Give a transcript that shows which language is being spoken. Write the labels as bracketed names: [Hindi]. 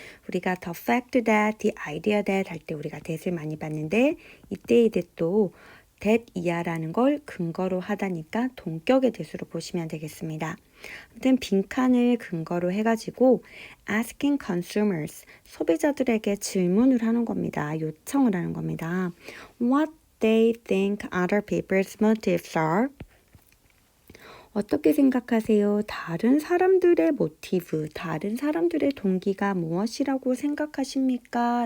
[Korean] 우리가 [English] the fact that, the idea that [Korean] 할 때 우리가 that을 많이 봤는데 이때의 that도 that 이하라는 걸 근거로 하다니까 동격의 that으로 보시면 되겠습니다. 아무튼 빈칸을 근거로 해가지고 [English] asking consumers, [Korean] 소비자들에게 질문을 하는 겁니다. 요청을 하는 겁니다. [English] What they think other people's motives are. [Korean] 어떻게 생각하세요? 다른 사람들의 모티브, 다른 사람들의 동기가 무엇이라고 생각하십니까?